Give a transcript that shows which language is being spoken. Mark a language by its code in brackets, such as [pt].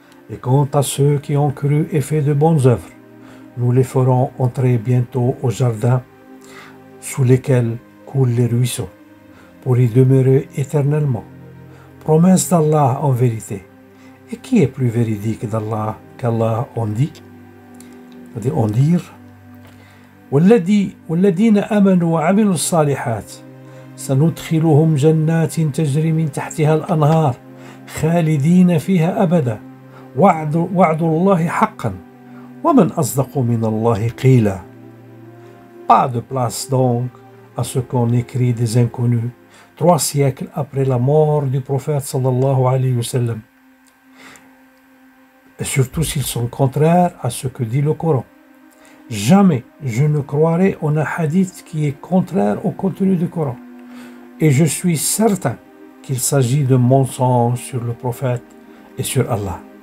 [fr] Et quant à ceux qui ont cru et fait de bonnes œuvres, nous les ferons entrer bientôt au jardin sous lesquels coulent les ruisseaux, pour y demeurer éternellement. Promesse d'Allah en vérité. Et qui est plus véridique d'Allah qu'Allah en dit? C'est-à-dire en dire: [ar] والذين آمنوا وعملوا الصالحات سندخلهم جنات تجري من تحتها الأنهار خالدين فيها أبدا وعد الله حقا ومن أصدق من الله قيلا. [fr] Pas de place donc à ce qu'on écrit des inconnus 3 siècles après la mort du prophète sallallahu alayhi wa sallam, et surtout s'ils sont contraires à ce que dit le Coran. Jamais je ne croirai en un hadith qui est contraire au contenu du Coran, et je suis certain qu'il s'agit de mensonges sur le prophète et sur Allah.